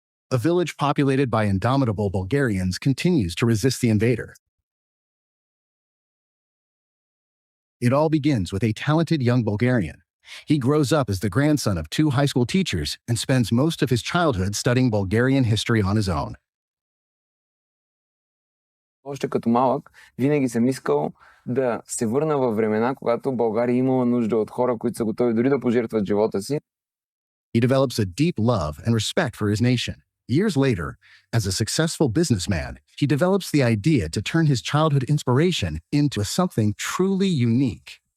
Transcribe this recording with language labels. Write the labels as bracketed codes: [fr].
[en] A village populated by indomitable Bulgarians continues to resist the invader. It all begins with a talented young Bulgarian. He grows up as the grandson of 2 high school teachers and spends most of his childhood studying Bulgarian history on his own. [bg] Още като малък, винаги съм искал да се върна във времена, когато България имала нужда от хора, които са готови дори да пожертват живота си. [en] He develops a deep love and respect for his nation. Years later, as a successful businessman, he develops the idea to turn his childhood inspiration into something truly unique.